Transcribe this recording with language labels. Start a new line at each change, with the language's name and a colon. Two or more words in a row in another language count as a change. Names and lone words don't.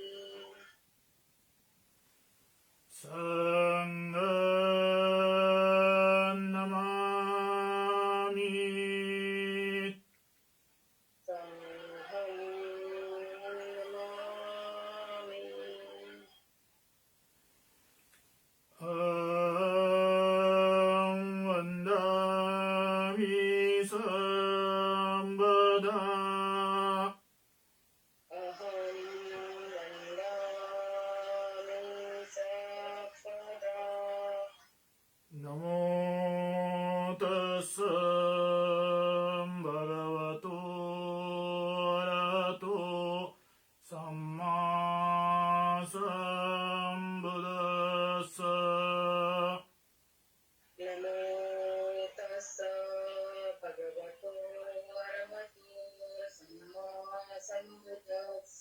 Pali: सङ्गं नमामि संघं नमामि
Sanskrit: अहं वन्दामि सर्वदा अहं वन्दामि सर्वदा
Pali: नमो तस्स भगवतो अरहतो सम्मा सम्बुद्दस्स नमो तस्स भगवतो अरहतो सम्मा सम्बुद्दस्स